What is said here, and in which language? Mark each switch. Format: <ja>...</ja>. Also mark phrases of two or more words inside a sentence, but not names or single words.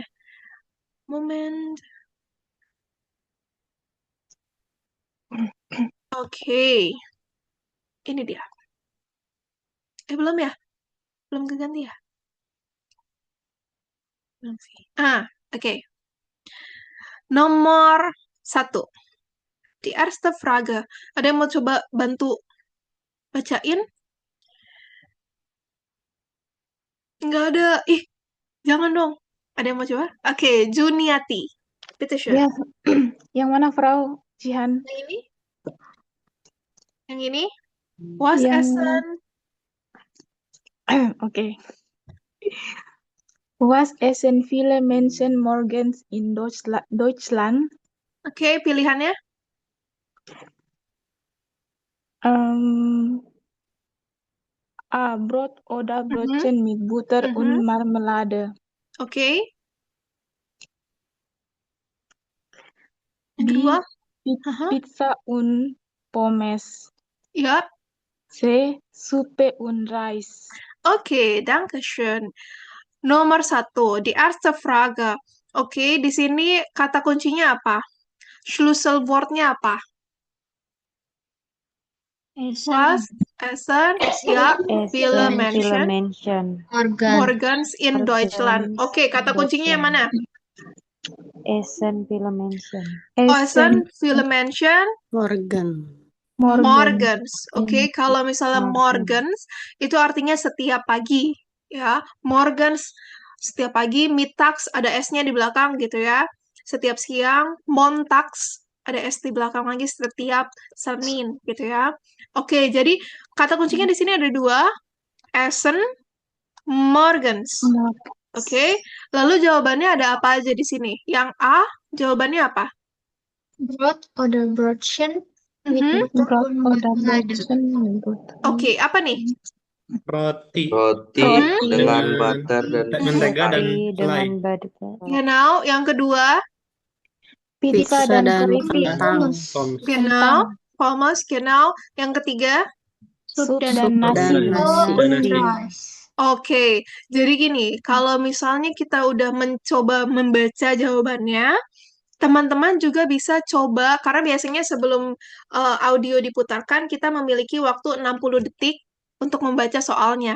<id>Moment. Oke. Ini dia. Belum ya? Belum keganti ya? Belum sih. Oke. Nomor 1.</id> <de>Die erste Frage.</de> <id>Ada yang mau coba bantu bacain? Nggak ada. Jangan dong. Ada yang mau coba? Oke, Juniati.</id> <de>Bitte schön.</de> <id>Ya, yang mana, Frau Jihan? Yang ini? Yang ini?</id> <de>Was</de> <id>Yang-</id> <de>essen? Okay. Was essen viele Menschen morgens in Deutschland?</de> <id>Oke, pilihannya? A.</id> <de>Brot oder Brötchen mit Butter und Marmelade.</de> <id>Oke. Yang B. kedua?</id> <de>Pizza und Pommes.</de> <id>Ya.</id> <de>C. Suppe und Reis. Oke, danke schön. Nomor 1, die erste Frage.</de> <id>Oke, di sini kata kuncinya apa? Schlüsselwortnya apa?</id> <de>Was, essen, ya, viele Menschen, Morgens in Deutschland.</de> <id>Oke, kata kuncinya yang mana?</id> <de>Essen, viele Menschen. Essen, viele Menschen, Morgens.</de> <id>Oke, kalau misalnya Morgens, itu artinya setiap pagi. Ya, Morgens, setiap pagi. Mittags, ada S-nya di belakang gitu ya. Setiap siang. Montags, ada S di belakang lagi setiap Senin gitu ya. Oke, jadi kata kuncinya di sini ada 2.</id> <de>Essen, Morgens.</de> <id>Oke, lalu jawabannya ada apa aja di sini? Yang A, jawabannya apa?</id> <de>Brot oder Brötchen mit Butter Brot und oder Marmelade. Brötchen mit Butter.</de> <id>Oke, apa nih? Roti Roti dengan butter dan mentega dan selai. Genau, yang kedua. Pizza dan keripik.</id> <de>Pommes. Genau, Pommes, genau.</de> <id>Yang ketiga. Sup dan nasi. Oke, jadi gini, kalau misalnya kita udah mencoba membaca jawabannya, teman-teman juga bisa coba, karena biasanya sebelum audio diputarkan, kita memiliki waktu 60 detik untuk membaca soalnya.</id>